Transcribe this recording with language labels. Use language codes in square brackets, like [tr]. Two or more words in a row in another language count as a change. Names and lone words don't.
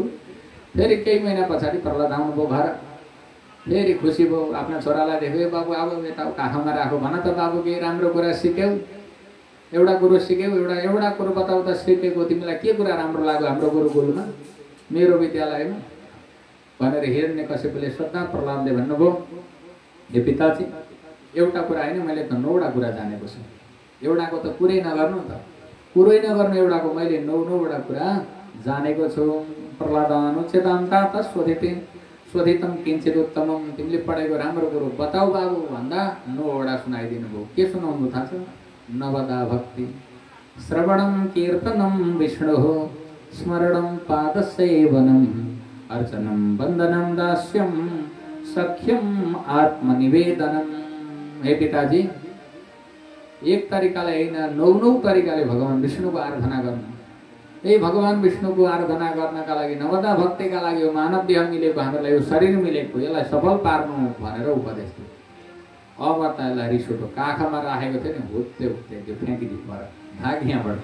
[ne] फेरि केही महिना पछाडि प्रहलाद आउनुभयो घर, फेरि खुसी भयो, आफ्ना छोरालाई देख्यो, बाबु अब यता काखमा राखो, भन त बाबु केही राम्रो कुरा सिक्यौ, एउटा कुरो सिक्यौ, एउटा कुरो बताऊ त सिकेको, तिमीलाई के कुरा राम्रो लाग्यो हाम्रो गुरुकुलमा, मेरो विद्यालयमा भनेर हिरण्यकश्यपले सोध्दा प्रहलादले भन्नुभयो, हे पिताजी एउटा कुरा होइन, मैले त 9वटा कुरा जानेको छु, एउटाको त कुरै नगर्नु त, कुरै नगर्नु, एउटाको मैले 9वटा कुरा जानेको छु। [sa] प्रहलादानुच्छेदान्ता स्वधितम किञ्चित उत्तमम, [ne] तिमीले पढेको राम्रो कुरो बताऊ बाबु भन्दा 9वटा सुनाइदिनु भयो। के सुनाउनु थाहा छ, [sa] नवदा भक्ति श्रवणं कीर्तनं विष्णुः स्मरणं पादसेवनम् अर्चनं वन्दनं दास्यं सख्यम आत्मनिवेदनम। [ne] हे पिताजी, एक तरिकाले होइन 9 तरिकाले भगवान विष्णुको आराधना गर्नु। यही भगवान विष्णुको आराधना गर्नका लागि नवदा भक्तिका लागि यो मानव देह मिलेको, हामीलाई यो शरीर मिलेको, यसलाई सफल पार्नु भनेर उपदेश दियो। अब त यसलाई रिस उठ्यो, काखमा राखेको थियो नि, हुत्ते हुत्ते त्यो फ्याँकिदियो पर, भाग यहाँबाट।